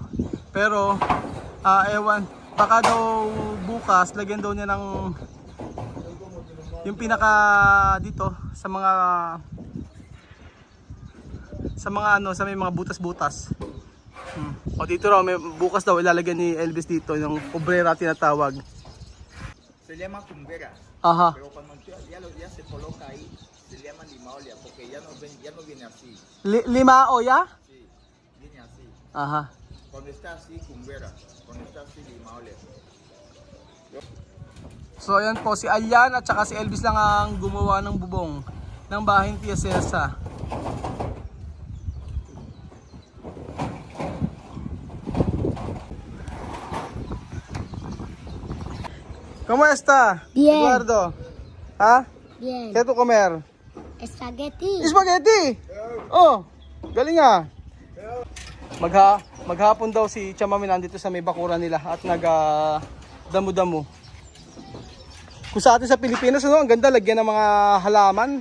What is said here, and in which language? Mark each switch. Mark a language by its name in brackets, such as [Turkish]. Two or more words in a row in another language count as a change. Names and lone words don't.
[Filipino] Pero ewan, baka daw bukas lagyan daw niya ng yung pinaka dito sa may mga butas-butas. O dito raw may bukas daw ilalagyan ni Elvis dito yung obrera tinatawag. [Spanish] Se llama cumbera. Aha. Pero cuando ya se coloca ahí, se llama limaolia, porque ya no viene así. Limaoya? Sí, viene así. Aha. Cuando está así, cumbera. Cuando está así, limaolia. [Filipino] So ayan po, si Alyan at saka si Elvis lang ang gumawa ng bubong ng bahay ni Tia Celsa. [Spanish] ¿Cómo está? Bien. Eduardo. ¿Ah? Bien. ¿Qué tú comer? Spaghetti. Spaghetti! [Filipino] Oh, galing Maghapon daw si Cham Amin nandito sa may bakuran nila at damo-damo. Kung sa atin sa Pilipinas, ang ganda lagyan ng mga halaman.